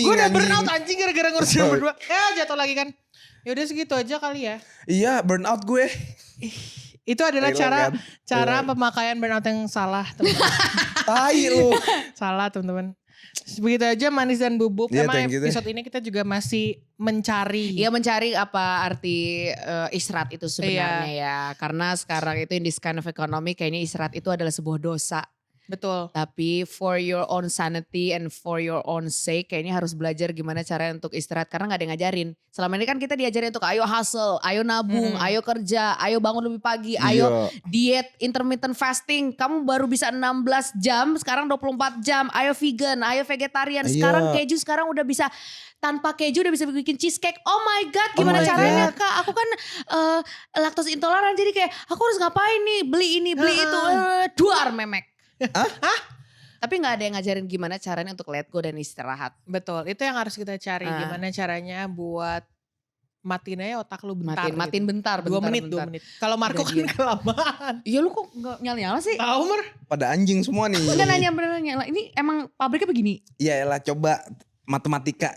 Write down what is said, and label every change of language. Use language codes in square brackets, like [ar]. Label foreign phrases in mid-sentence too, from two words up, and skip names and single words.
[id] Gue udah anjing. burnout anjing gara-gara ngurusin berdua. Jatuh lagi kan. Ya udah segitu aja kali ya. Iya burnout gue. Itu adalah Relate cara kan? pemakaian burnout yang salah, teman-teman. Tai lu. Salah, teman-teman. Begitu aja manis dan bubuk. Iya, Emang [en] thank you deh. [id] episode ini kita juga masih mencari. Iya mencari apa arti istirahat itu sebenarnya ya. Karena sekarang itu [en] in this kind of economy [id] kayaknya istirahat itu adalah sebuah dosa. Betul. Tapi [en] for your own sanity and for your own sake [id] kayaknya harus belajar gimana cara untuk istirahat. Karena gak ada yang ngajarin. Selama ini kan kita diajarin untuk ayo hustle, ayo nabung, ayo kerja, ayo bangun lebih pagi, ayo diet, [en] intermittent fasting. [id] Kamu baru bisa 16 jam, sekarang 24 jam. Ayo vegan, ayo vegetarian. Sekarang keju sekarang udah bisa tanpa keju udah bisa bikin cheesecake. [en] Oh my God, [id] gimana caranya Kak? Aku kan laktos intoleran jadi kayak aku harus ngapain nih? Beli ini, beli itu. Duar memek. Tapi gak ada yang ngajarin gimana caranya untuk [en] let go [id] dan istirahat. Betul. Itu yang harus kita cari. Gimana caranya buat matiin aja otak lu bentar. Matiin bentar. 2 menit. Kalau Marco kan kelamaan. Iya lu kok gak nyala-nyala sih? Tahu Mer? Pada anjing semua nih. Enggak nanya beneran nyala. Ini emang pabriknya begini. Iya elah coba matematika.